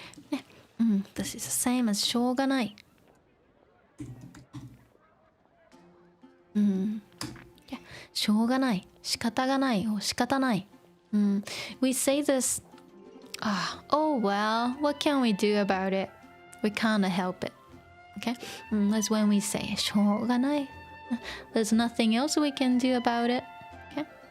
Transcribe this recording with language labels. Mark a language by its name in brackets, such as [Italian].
[English] ね、This is the same as しょうがない。 [Japanese] しょうがない。仕方がない。仕方ない。 [English] We say this Oh well, what can we do about it? We can't help it. Okay? That's when we say しょうがない. There's nothing else we can do about it. Okay?